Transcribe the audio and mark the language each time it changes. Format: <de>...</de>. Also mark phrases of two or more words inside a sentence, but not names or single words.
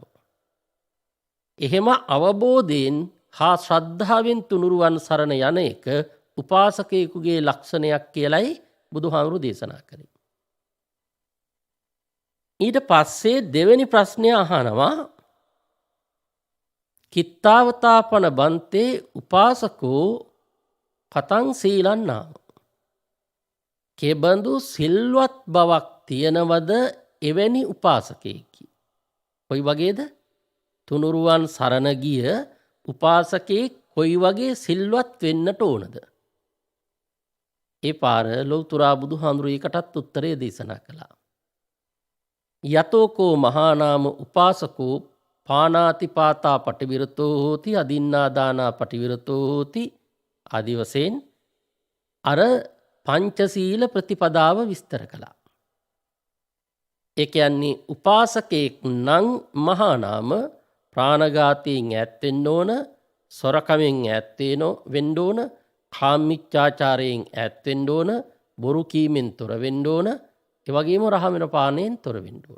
<si>එහෙම අවබෝධයෙන් හා ශ්‍රද්ධාවෙන් තුනුරුවන් සරණ යන එක උපාසකයෙකුගේ ලක්ෂණයක් කියලයි බුදුහාමුදුරු දේශනා කරේ. ඊට පස්සේ දෙවෙනි ප්‍රශ්නය අහනවා,</si> <pi>කිත්තාවතාපන බන්තේ උපාසකෝ කතං සීලන් නාම.</pi> <si>කෙබඳු සිල්වත් බවක් තියනවද එවැනි උපාසකයෙකි? කොයි වගේද? තුනුරුවන් සරණ ගිය උපාසකයෙක් කොයි වගේ සිල්වත් වෙන්නට ඕනද? ඒ පාර ලෞතුරා බුදුහාමුදුරු ඒකටත් උත්තරය දේශනා කළා.</si> <pi>යතෝකෝ මහානාම උපාසකෝ පානාතිපාතා පටිවිරතෝ හෝති අදින්නාදානා පටිවිරතෝ හෝති</pi> <si>ආදි වශයෙන් අර පංචශීල ප්‍රතිපදාව විස්තර කළා. ඒ කියන්නේ උපාසකයෙක් නම් මහානාම ප්‍රාණඝාතයෙන් ඈත් වෙන්න ඕන, සොරකමෙන් ඈත් වෙන්න ඕන, කාමීච්ඡාචාරයෙන් ඈත් වෙන්න ඕන, බොරු කීමෙන් තොර වෙන්න ඕන, ඒ වගේම රහමෙන පානයෙන් තොර වෙන්න ඕන.</si>